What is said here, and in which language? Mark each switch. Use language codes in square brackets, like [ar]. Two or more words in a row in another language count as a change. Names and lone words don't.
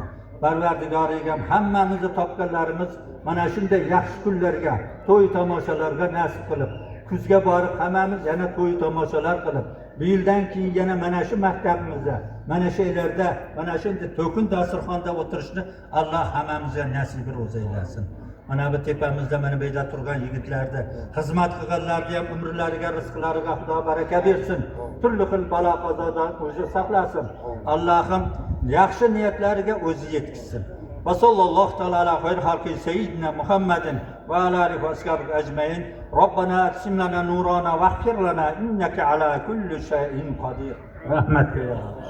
[uz] Parvardigorim hammamizni topganlarimiz mana shunday yaxshi kunlarga, to'y tomoshalarga nasib qilib, kuzga borib hammamiz yana to'y tomoshalar qilib, bu yildan keyin yana mana shu maktabimizda, mana shu yerlarda, mana shunday to'kin dasturxonda o'tirishni Alloh hammamizga nasib aylasin. Mana bu tepamizda mana bu yerda turgan yigitlarni, xizmat qilganlarni ham umrlariga, rizqlariga Xudo baraka bersin. Turli xil balo qazodan o'zi saqlasin. Allohim yaxshi niyatlariga o'zi yetkazsin. [ar] وصلى الله تعالى على خير خلقه سيدنا محمد وعلى آله وأصحابه أجمعين. ربنا أتمم لنا نورنا واغفر لنا إنك على كل شيء قدير. رحمتك يا